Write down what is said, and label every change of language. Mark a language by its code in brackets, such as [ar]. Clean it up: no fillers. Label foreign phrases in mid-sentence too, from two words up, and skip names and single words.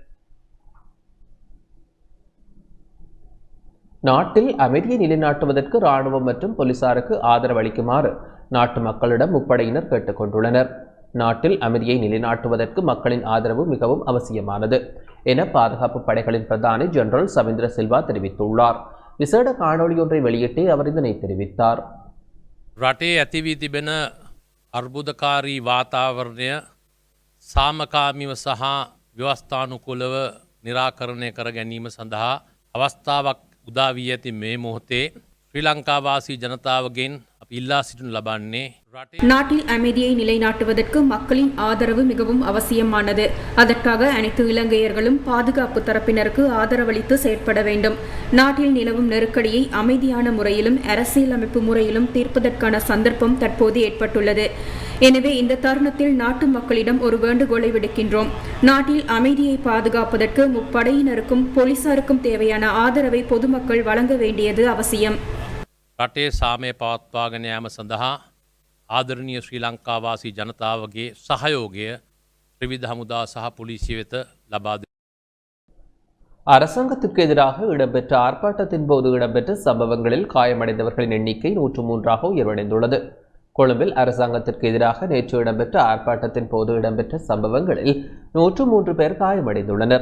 [ta] நாட்டில் அமைதியை நிலைநாட்டுவதற்கு இராணுவம் மற்றும் போலீசாருக்கு ஆதரவு அளிக்குமாறு நாட்டு மக்களிடம் முப்படையினர் கேட்டுக்கொண்டுள்ளனர். நாட்டில் அமைதியை நிலைநாட்டுவதற்கு மக்களின் ஆதரவு மிகவும் அவசியமானது என பாதுகாப்பு படைகளின் பிரதானி ஜெனரல் சவேந்திர சில்வா தெரிவித்துள்ளார். விசேட காணொளி ஒன்றை வெளியிட்டு அவர் இதனை தெரிவித்தார். [si] රටේ ඇතිවී තිබෙන අර්බුදකාරී වාතාවරණය සාමකාමීව සහ ව්‍යවස්ථානුකූලව නිරාකරණය කර ගැනීම සඳහා අවස්ථාවක් උදා වී ඇති මේ මොහොතේ ශ්‍රී ලංකාවාසී ජනතාවගෙන් අපි ඉල්ලා සිටිනු ලබන්නේ [ta] நாட்டில் அமைதியை நிலைநாட்டுவதற்கு மக்களின் ஆதரவு மிகவும் அவசியமானது. அதற்காக அனைத்து இலங்கையர்களும் பாதுகாப்பு தரப்பினருக்கு ஆதரவளித்து செயற்பட வேண்டும். நாட்டில் நிலவும் நெருக்கடியை அமைதியான முறையிலும் அரசியலமைப்பு முறையிலும் தீர்ப்பதற்கான சந்தர்ப்பம் தற்போது ஏற்பட்டுள்ளது. எனவே இந்த தருணத்தில் நாட்டு மக்களிடம் ஒரு வேண்டுகோளை விடுக்கின்றோம். நாட்டில் அமைதியை பாதுகாப்பதற்கு முப்படையினருக்கும் போலீசாருக்கும் தேவையான ஆதரவை பொதுமக்கள் வழங்க வேண்டியது அவசியம். [si] රටේ සාමය පවත්වාගෙන යාම සඳහා ආදරණීය ශ්‍රී ලංකාවාසී ජනතාවගේ සහයෝගය ත්‍රිවිධ හමුදා සහ පොලිසිය වෙත ලබා දෙනවා. [ta] அரசாங்கத்திற்கு எதிராக இடம்பெற்ற ஆர்ப்பாட்டத்தின் போது இடம்பெற்ற சம்பவங்களில் காயமடைந்தவர்களின் எண்ணிக்கை 103ஆக உயர்வடைந்துள்ளது. கொழும்பில் அரசாங்கத்திற்கு எதிராக நேற்று இடம்பெற்ற ஆர்ப்பாட்டத்தின் போது இடம்பெற்ற சம்பவங்களில் 103 பேர் காயமடைந்துள்ளனர்.